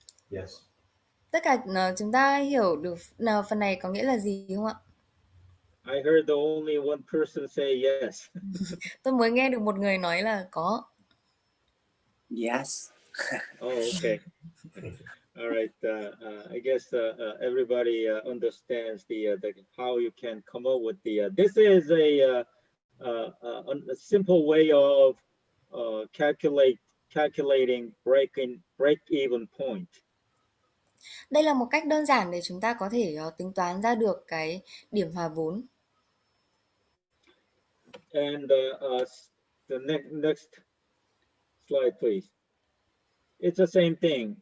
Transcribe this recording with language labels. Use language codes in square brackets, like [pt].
[en] Yes. [vi] Tất cả chúng ta hiểu được phần này có nghĩa là gì không ạ? [en] I heard the only one person say yes. [vi] Tôi mới nghe được một người nói là có. [en] Yes. Oh, okay. All right. I guess everybody understands the how you can come up with the. This is a simple way of calculating break-even point. [vi] Đây là một cách đơn giản để chúng ta có thể tính toán ra được cái điểm hòa vốn. [en] And the next slide, please. It's the same thing.